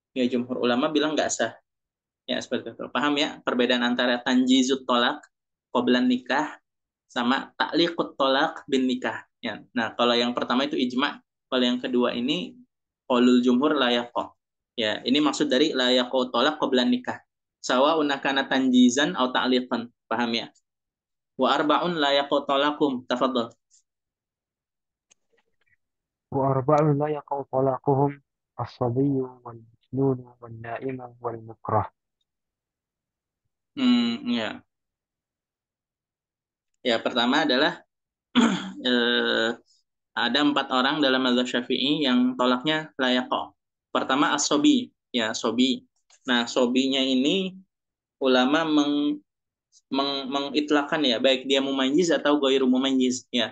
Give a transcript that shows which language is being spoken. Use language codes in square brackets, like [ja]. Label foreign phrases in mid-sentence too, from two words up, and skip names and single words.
[id] Ya jumhur ulama bilang nggak sah. Ya seperti itu. Paham ya perbedaan antara [ar] تنجيز الطلاق قبل النكاح [id] sama [ar] تعليق الطلاق بالنكاح. [id] Ya. Nah, kalau yang pertama itu ijma, kalau yang kedua ini [ar] قول الجمهور لا يقع. [id] Ya, ini maksud dari [ar] لا يقع طلاق قبل نكاح. سواء أكان تنجيزا atau تعليقا. [id] Paham ya? [ar] وأربع لا يقع طلاقهم. [id] Tafadhol. [ar] وأربع لا يقع طلاقهم: الصبي والمجنون والنائم والمكره. [id] Ya. Ya, pertama adalah eh, ada 4 orang dalam mazhab Syafi'i yang tolaknya layaqah. Pertama as-sobi, ya sobi. Nah, sobinya ini ulama mengitlakan ya, baik dia mumayyiz atau [ar] غير مميز [id] ya.